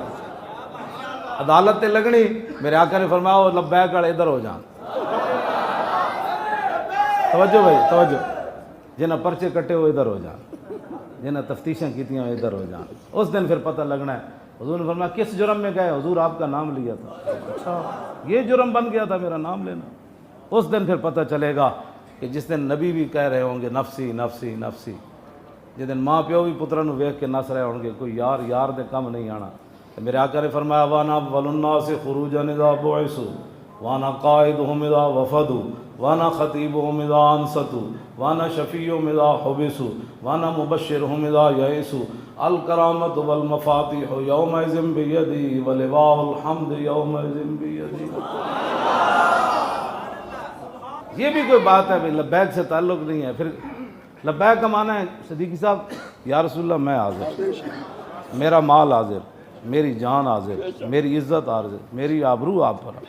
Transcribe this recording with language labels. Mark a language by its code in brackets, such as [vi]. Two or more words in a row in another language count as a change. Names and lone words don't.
[pa] عدالت لگنی، میرے آقا نے فرمایا لبیک اڑ ادھر ہو جان، توجہ بھائی توجہ، جنہیں پرچے کٹے ہوئے ادھر ہو جان، جنہیں تفتیشیں کیتی ہیں ادھر ہو جان۔ [ur] اس دن پھر پتہ لگنا ہے۔ حضور نے فرمایا کس جرم میں گئے؟ حضور آپ کا نام لیا تھا۔ اچھا یہ جرم بن گیا تھا میرا نام لینا۔ اس دن پھر پتہ چلے گا کہ جس دن نبی بھی کہہ رہے ہوں گے نفسی نفسی نفسی، جس دن [pa] ماں پیو بھی پتروں نو ویکھ کے نس رہے ہوں گے، کوئی یار یار دے کم نہیں آنا۔ [ur] میرے آقا نے فرمایا [ar] وانا اول الناس خروجا اذا بعثوا وانا قائدهم اذا وفدوا وانا خطیبهم اذا انصتوا وانا شفیعهم اذا حبسوا وانا مبشرهم اذا یئسوا الکرامۃ والمفاتیح یومئذ بیدی ولواء الحمد یومئذ بیدی۔ [ur] یہ بھی کوئی بات ہے بھائی، لبیک سے تعلق نہیں ہے۔ پھر لبیک کا معنی ہے صدیقی صاحب یا رسول اللہ میں حاضر، میرا مال حاضر، میری جان حاضر، میری عزت حاضر، میری آبرو آپ پر۔